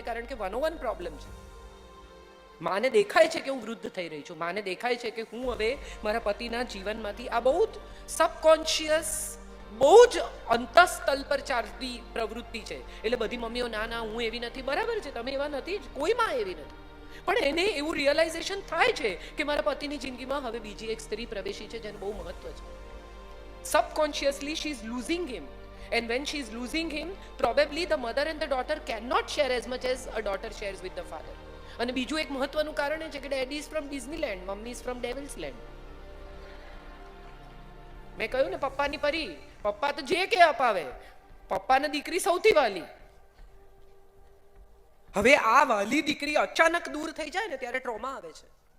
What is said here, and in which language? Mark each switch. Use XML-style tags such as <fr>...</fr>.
<gu>કારણ કે 101 પ્રોબ્લેમ છે. માને દેખાય છે કે હું વૃદ્ધ થઈ રહી છું, માને દેખાય છે કે હું હવે મારા પતિના જીવનમાંથી, આ બહુ જ સબકોન્શિયસ, બહુ જ અંતઃસ્તલ પર ચાલતી પ્રવૃત્તિ છે. એટલે બધી મમ્મીઓ ના ના હું એવી નથી. બરાબર છે, તમે એવા નથી જ, કોઈ માં એવી નથી. પણ એને એવું રિયલાઇઝેશન થાય છે કે મારા પતિની જિંદગીમાં હવે બીજી એક સ્ત્રી પ્રવેશી છે જેનું બહુ મહત્વ છે.</gu> <en>Subconsciously she is losing him, and when she is losing him, probably the mother and the daughter cannot share as much as a daughter shares with the father.</en> <gu>અને બીજું એક મહત્વનું કારણ એ છે કે</gu> <en>Daddy is from Disneyland, mummy is from devil's land.</en> <gu>મેં કહ્યું ને, પપ્પાની પરી, પપ્પા તો જે કે અપાવે, પપ્પાને દીકરી સૌથી વાલી. હવે આ વાલી દીકરી અચાનક દૂર થઈ જાય ને ત્યારે ટ્રોમા આવે છે.</gu>